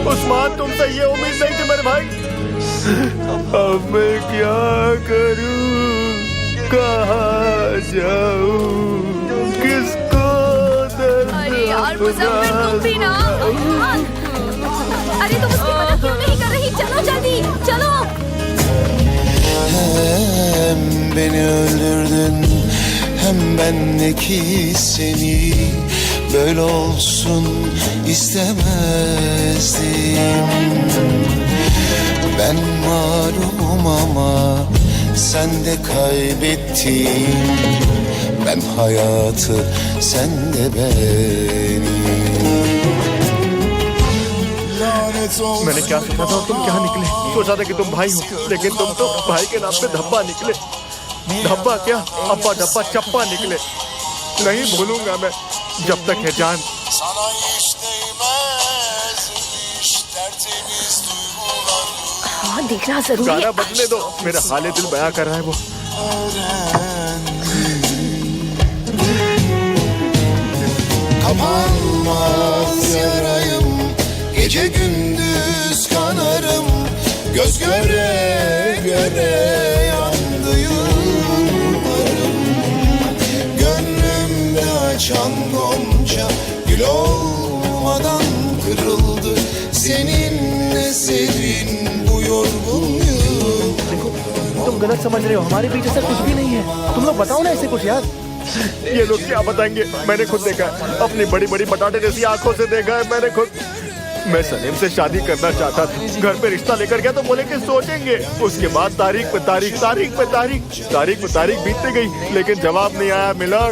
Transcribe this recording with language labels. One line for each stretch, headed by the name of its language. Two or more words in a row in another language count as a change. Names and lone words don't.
Hindi: उस्मान, तुमसे ये उम्मीद नहीं थी मेरे भाई। अब मैं क्या करूं, कहाँ जाऊं, किसको दर्द? अरे यार मुज़म्मिल, तुम भी ना। अरे तुम उसकी मदद क्यों नहीं कर रही? चलो जल्दी, चलो।
Turkish: Hem beni öldürdün, hem bendeki seni böyle olsun istemezdim. Ben mağlurum ama sen de kaybettin. Ben hayatı, sen de beni.
Hindi: मैंने क्या सोचा था और तुम क्या निकले? सोचा था कि तुम भाई हो, लेकिन तुम तो भाई के नाम पे धब्बा निकले। धब्बा क्या, अब्बा डब्बा चप्पा निकले। नहीं भूलूंगा मैं जब तक है जान। हाँ, देखना जरूरी है। गाना बदले दो, मेरा हाले दिल बयां कर रहा है वो।
Turkish: Kapanmaz yarayım, gece gündüz kanarım, göz göre göre yandı yıllarım. Gönlümde açan gonca gül olmadan kırıldı. Seninle serin bu yorgun yıl.
Hindi: तुम गलत समझ रहे हो, हमारे बीच ऐसा कुछ भी नहीं है। तुम लोग बताओ ना ऐसे कुछ यार। ये लोग क्या बताएंगे, मैंने खुद देखा है, अपनी बड़ी बड़ी बटाटे जैसी आंखों से देखा है मैंने खुद। मैं सलीम से शादी करना चाहता था, घर पे रिश्ता लेकर गया तो बोले कि सोचेंगे। उसके बाद तारीख पे तारीख, तारीख पे तारीख, तारीख पे तारीख बीतती गई, लेकिन जवाब नहीं आया मिलट।